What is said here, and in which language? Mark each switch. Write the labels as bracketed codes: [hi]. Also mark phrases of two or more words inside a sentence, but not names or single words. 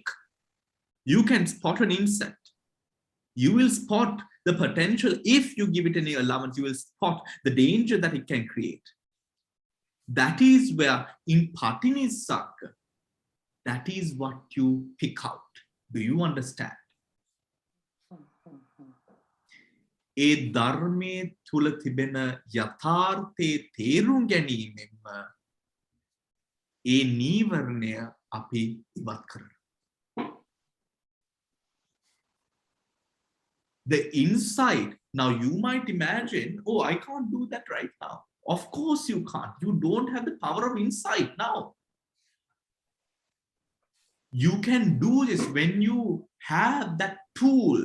[en] You can spot an insect. You will spot the potential. If you give it any allowance, you will spot the danger that it can create. That is where in Patinisakha, that is what you pick out. Do you understand? [si] ඒ ධර්මේ තුළ තිබෙන යථාර්ථේ තේරුම් ගැනීමෙන්ම ඒ නිවාරණය අපි ඉවත් කරන. [en] The insight, now you might imagine, oh, I can't do that right now. Of course you can't. You don't have the power of insight now. You can do this when you have that tool.